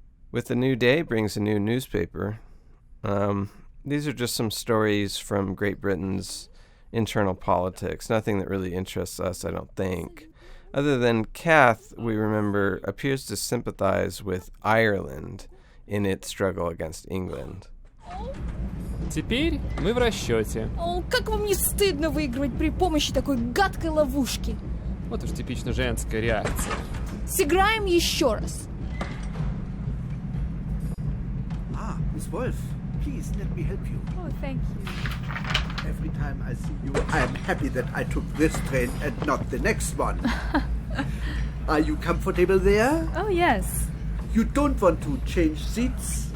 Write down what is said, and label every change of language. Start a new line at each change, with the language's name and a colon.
English: With a new day brings a new newspaper. These are just some stories from Great Britain's internal politics. Nothing that really interests us, I don't think. Other than Kath, we remember, appears to sympathize with Ireland in its struggle against England.
Russian: Теперь мы в расчете. О, как вам не стыдно выигрывать при помощи такой гадкой ловушки? Вот уж типично женская реакция. Сыграем еще раз.
English: Miss Wolf, please let me help you. Oh, thank you. Every time I see you, I am happy that I took this train and not the next one. Are you comfortable there? Oh, yes. You don't want to change seats?